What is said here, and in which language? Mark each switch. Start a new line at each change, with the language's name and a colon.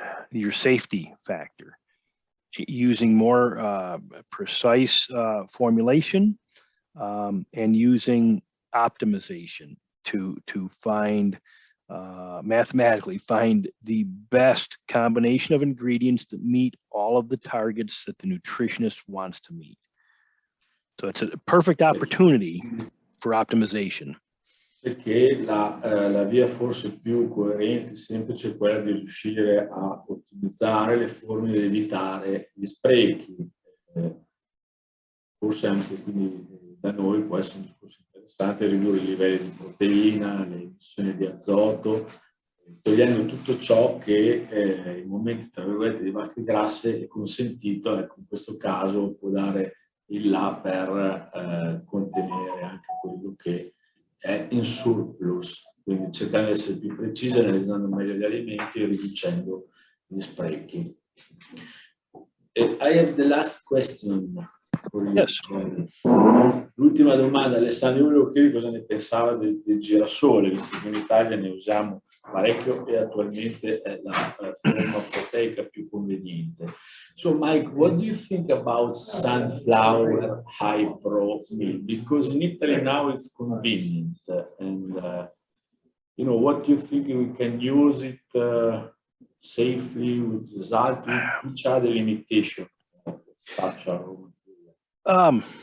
English: your safety factor, using more precise formulation, and using optimization to find mathematically find the best combination of ingredients that meet all of the targets that the nutritionist wants to meet. So it's a perfect opportunity for optimization.
Italian: Perché la via forse più coerente e semplice è quella di riuscire a ottimizzare le forme di evitare gli sprechi. Forse anche quindi da noi può essere un discorso interessante ridurre i livelli di proteina, le emissioni di azoto, togliendo tutto ciò che in momenti tra virgolette di vacche grasse è consentito, ecco, in questo caso può dare il là per contenere anche quello che è in surplus, quindi cercando di essere più precisi, analizzando meglio gli alimenti e riducendo gli sprechi.
English: I have the last question for you. Yes.
Italian: L'ultima domanda, Alessandro, io volevo chiedere cosa ne pensava del girasole, visto che in Italia ne usiamo parecchio e attualmente è la forma proteica più conveniente.
English: So Mike, what do you think about sunflower high pro meal? Because in Italy now it's convenient, and you know, what do you think we can use it safely with result? Which are the limitations of such a raw material?